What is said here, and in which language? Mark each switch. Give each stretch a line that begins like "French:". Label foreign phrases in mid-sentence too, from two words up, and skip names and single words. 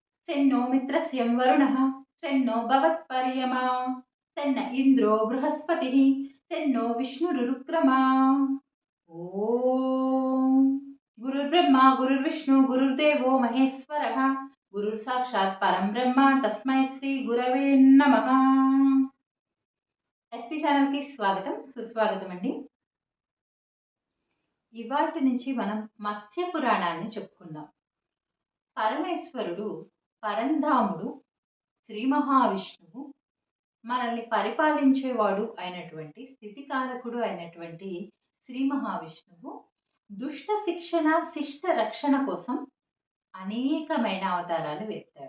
Sanskrit: सेन्नो मित्रस्य वरुणः सेन्नो भवत्पर्यमा सेन्न इन्द्रो बृहस्पतिः सेन्नो विष्णुरुक्रमा। ओम गुरुर्ब्रह्मा गुरुर्विष्णु गुरुर्देवो महेश्वरः गुरुर्साक्षात् परं ब्रह्म तस्मै श्री गुरवे नमः।
Telugu: ఎస్పీ ఛానల్కి స్వాగతం సుస్వాగతం అండి. ఇవాటి నుంచి మనం మత్స్య పురాణాన్ని చెప్పుకుందాం. పరమేశ్వరుడు పరంధాముడు శ్రీ మహావిష్ణువు మనల్ని పరిపాలించేవాడు అయినటువంటి స్థితికారకుడు అయినటువంటి శ్రీ మహావిష్ణువు దుష్ట శిక్షణ శిష్ట రక్షణ కోసం అనేకమైన అవతారాలు ఎత్తాడు.